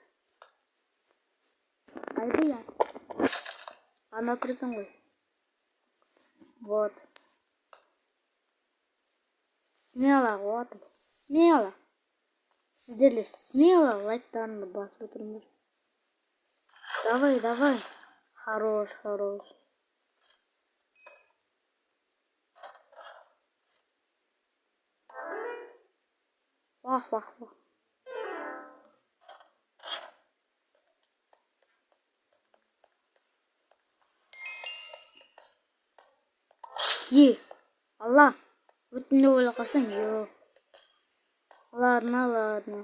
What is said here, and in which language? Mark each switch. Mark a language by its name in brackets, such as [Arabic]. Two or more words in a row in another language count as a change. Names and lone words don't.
[Kazakh] Қайды я? Ана тұрсын ғой. [Russian] Вот. Смело. [Kazakh] Сіздер де смело лайктарыңды басып отырыңдар. [Russian] Давай, давай. Хорош, хорош. Вах, вах, вах. [Kazakh] Алла. Өтімді ойлап қалсаң, жоқ. [Russian] Ладно, ладно.